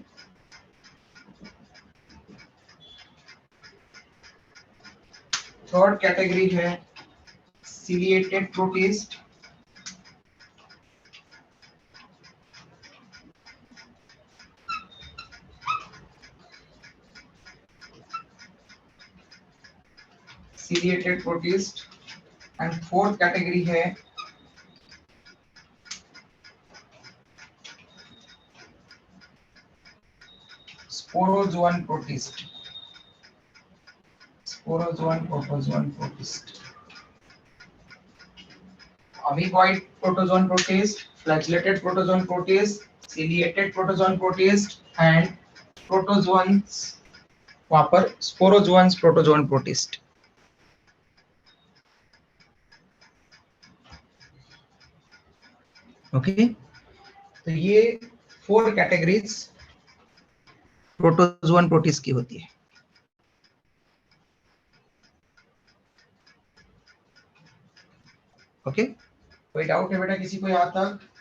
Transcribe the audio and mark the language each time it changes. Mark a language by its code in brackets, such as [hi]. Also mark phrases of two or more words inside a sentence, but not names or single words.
[en] third category है ciliated protist, ciliated protist and fourth category है sporozoan protist, sporozoan protozoan protist, amoeboid protozoan protist, flagellated protozoan protist, ciliated protozoan protist and protozoans, [hi] वहां पर [en] sporozoans protozoan protist. [hi] ओके, तो ये 4 [en] categories protozoan protist [hi] की होती है. ओके, कोई डाउट है बेटा किसी को यहाँ तक?